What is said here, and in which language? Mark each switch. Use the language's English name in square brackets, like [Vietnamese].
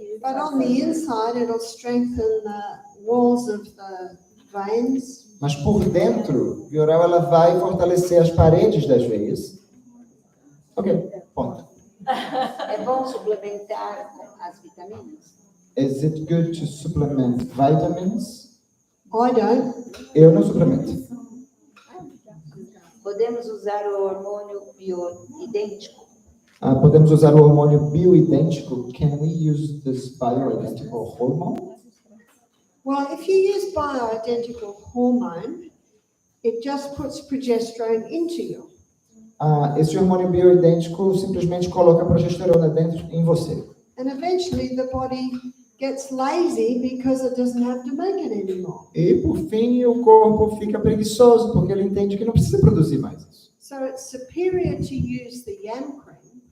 [English] but on the inside it'll strengthen the walls of the veins. [Portuguese] Mas por dentro, via oral, ela vai fortalecer as paredes das veias. Ok, ponto. É bom suplementar as vitaminas? [English] Is it good to supplement vitamins? I don't. [Portuguese] Eu não suplemento. Podemos usar o hormônio bioidêntico? Podemos usar o hormônio bioidêntico. [English] Can we use this bioidentical hormone? Well, if you use bioidentical hormone, it just puts progesterone into you. [Portuguese] Esse hormônio bioidêntico simplesmente coloca progesterona dentro em você. [English] And eventually the body gets lazy because it doesn't have to make it anymore. [Portuguese] E por fim o corpo fica preguiçoso porque ele entende que não precisa produzir mais isso. [English] So it's superior to use the yam cream